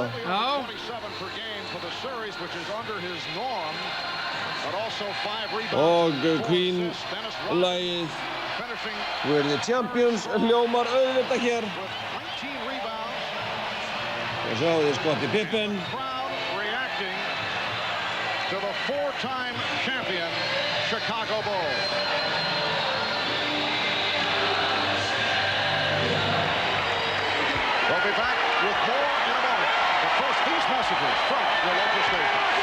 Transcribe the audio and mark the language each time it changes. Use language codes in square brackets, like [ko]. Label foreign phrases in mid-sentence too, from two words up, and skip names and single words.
[is] Já. Og Queen-lagið We're the Champions hljómar auðvitað hér. Og sjáu þið Scottie Pippen. [en] To the 4-time champion Chicago Bulls. We'll be back with more in a moment. But first, these messages from your local station.